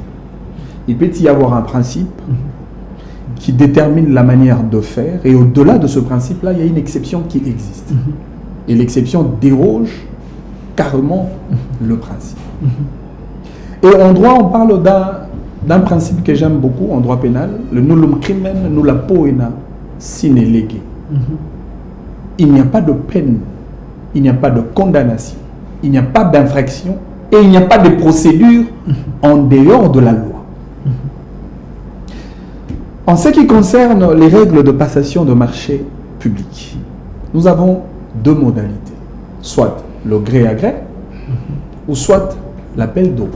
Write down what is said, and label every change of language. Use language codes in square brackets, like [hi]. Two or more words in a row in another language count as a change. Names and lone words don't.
[fr] Il peut y avoir un principe qui détermine la manière de faire, et au-delà de ce principe-là, il y a une exception qui existe. Et l'exception déroge carrément le principe. Et en droit, on parle d'un principe que j'aime beaucoup en droit pénal, le [la] nullum crimen nulla poena sine lege. [fr] Il n'y a pas de peine, il n'y a pas de condamnation, il n'y a pas d'infraction et il n'y a pas de procédure en dehors de la loi. En ce qui concerne les règles de passation de marché public, nous avons deux modalités, soit le gré à gré, ou soit l'appel d'offres.